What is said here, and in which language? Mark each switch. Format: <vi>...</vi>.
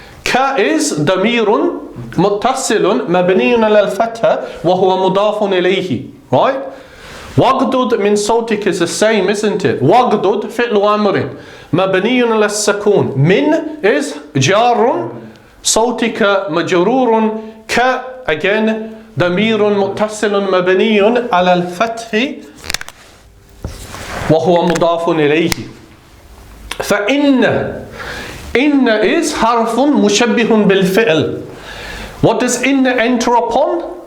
<ar>كا</ar> <en>is</en> <ar>ضمير متصل مبني على الفتح وهو مضاف إليه.</ar> <en>Right?</en> <ar>وَغْضُضْ من صوتك</ar> <en>is the same, isn't it?</en> <ar>وَغْضُض فعل أمر مبني على السكون. من</ar> <en>is</en> <ar>جار صوتك مجرور. كا</ar> <en>again</en> <ar>ضمير متصل مبني على الفتح وهو مضاف إليه. فإن</ar> <en>is</en> <ar>حرف مشبه بالفعل.</ar> <en>What does inna enter upon?</en>